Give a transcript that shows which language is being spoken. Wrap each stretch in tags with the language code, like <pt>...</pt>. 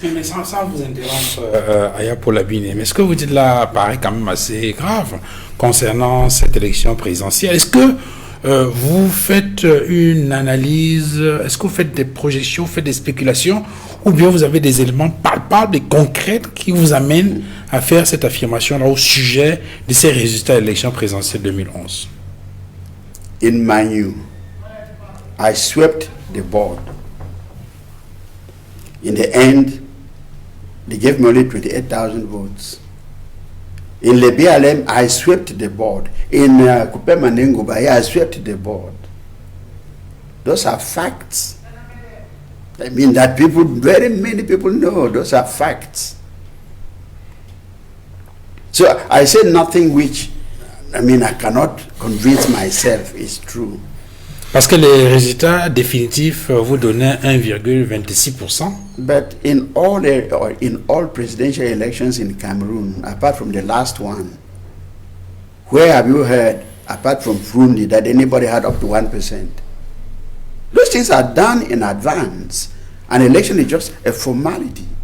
<fr>Mais sans vous interrompre, Aya Paul Abine, mais ce que vous dites là paraît quand même assez grave concernant cette élection présidentielle. Est-ce que vous faites une analyse, est-ce que vous faites des projections, vous faites des spéculations, ou bien vous avez des éléments palpables et concrets qui vous amènent à faire cette affirmation-là au sujet de ces résultats de l'élection présidentielle 2011?</fr> <en>In Manu, I swept the board. In the end, they gave me only 28,000 votes. In Le BLM, I swept the board. In Kupe Manenguba, I swept the board. Those are facts. I mean that people, very many people know. Those are facts. So I say nothing which, I mean, I cannot convince myself is true.</en> <fr>Parce que les résultats définitifs vous donnaient 1,26%.</fr> <en>But in all presidential elections in Cameroon, apart from the last one, where have you heard, apart from Frundi, that anybody had up to 1%? Those things are done in advance. An election is just a formality.</en>